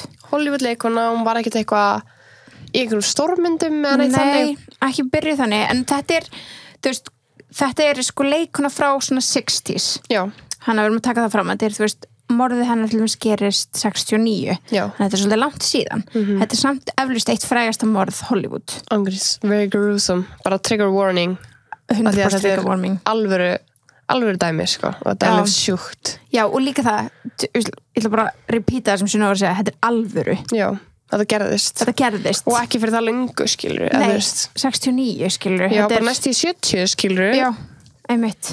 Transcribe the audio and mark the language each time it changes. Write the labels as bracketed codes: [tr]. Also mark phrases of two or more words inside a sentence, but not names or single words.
[is] Hollywood leikona, hún var ekkert eitthvað í einhverjum stórmyndum eða neitt þannig. Nei, ekki byrjuð þannig, en þetta er sko leikona frá svona 60s. Já. Við erum að taka það fram, þetta er, morðið hennar til dæmis gerist 69. Já. Þannig þetta er svolítið langt síðan. Þetta er samt eflaust eitt frægasta morð Hollywood. Angris, [en] very gruesome. Bara trigger warning. 100% trigger warning. [is] Alvöru dæmi, sko. Og þetta er alveg sjúkt. Já, og líka það, ég ætla bara að repeata það sem Sunna var að segja, þetta er alvöru. Já, þetta gerðist. Og ekki fyrir það lengu, skilur. Nei, 69, skilur. Já, bara næst í 70, skilur. Já, einmitt.